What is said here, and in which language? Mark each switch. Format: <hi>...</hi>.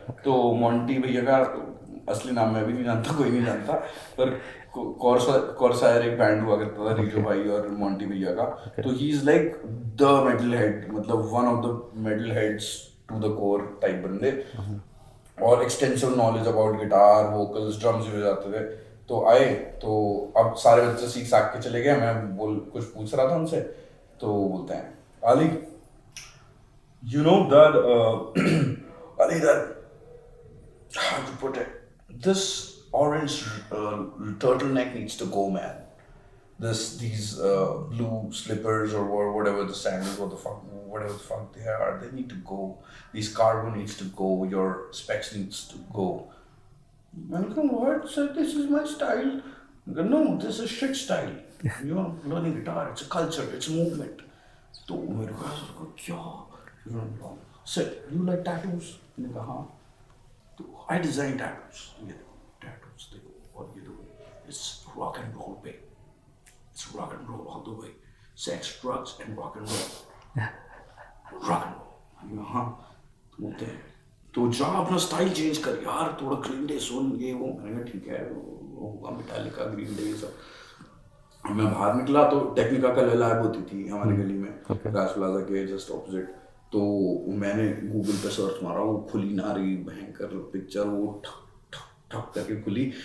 <hi>तो मोंटी भैया का असली नाम मैं भी नहीं जानता, कोई नहीं जानता, पर कॉर्सायर एक बैंड हुआ करता था रिजो भाई और मोंटी भैया का।</hi> <en>तो he is like the metal head, मतलब one of the metal heads to the core type बंदे, और extensive knowledge about guitar, vocals, drums</en> <hi>भी जाते थे। तो आए, तो अब सारे बच्चे सीख साख के चले गए। मैं कुछ पूछ रहा था उनसे, तो बोलते हैं Ali,</hi> <en>you know that Ali, that how to put it, this orange turtleneck needs to go, man. These blue slippers or whatever the sandals, whatever the fuck they are, they need to go. These cargo needs to go. Your specs needs to go. I'm like, what? Sir, this is my style. I go, no, this is shit style. You're learning guitar. It's a culture. It's a movement.</en> <hi>तो मेरे को ऐसा लगा क्या?</hi> <en>Sir, you like tattoos?</en> <hi>मैंने कहा हाँ.</hi> <en>तो I design tattoos.</en> <hi>ये देखो tattoos देखो और ये देखो.</hi> <en>It's rock and roll, babe. It's rock and roll all the way. Sex, drugs, and rock and roll. Rock and roll.</en> <hi>हाँ बोलते हैं तो जा अपना स्टाइल चेंज कर यार, थोड़ा ग्रीन डे सुन ये वो. मैंने कहा ठीक है, वो होगा मेटालिका, ग्रीन डे ये सब. मैं बाहर निकला तो टेक्निका का लैब होती थी हमारी गली में, राज प्लाजा के जस्ट ऑपोजिट. तो मैंने गूगल पे सर्च मारा, वो खुली ना रही भयंकर पिक्चर, वो ठक ठक ठक करके खुली.</hi>